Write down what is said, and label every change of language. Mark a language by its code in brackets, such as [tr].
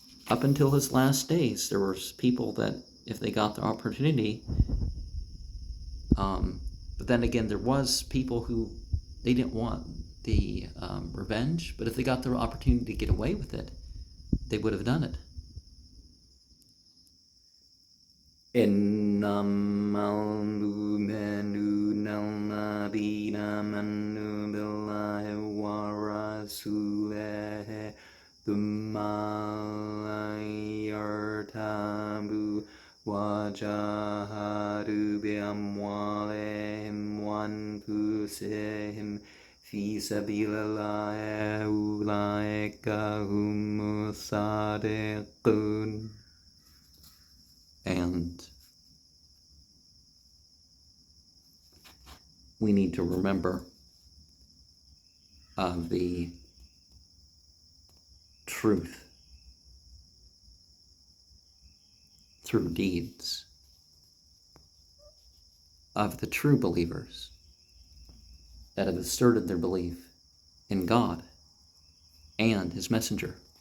[en] up until his last days, there was people that, if they got the opportunity, but then again, there was people who they didn't want the revenge, but if they got the opportunity to get away with it, they would have done it. [ar] إنما المؤمنون الذين آمنوا بالله ورسوله ثم لم يرتابوا وجاهدوا بأموالهم وأنفسهم في سبيل الله أولئك هم الصادقون. [en] And we need to remember of the truth through deeds of the true believers that have asserted their belief in God and His messenger.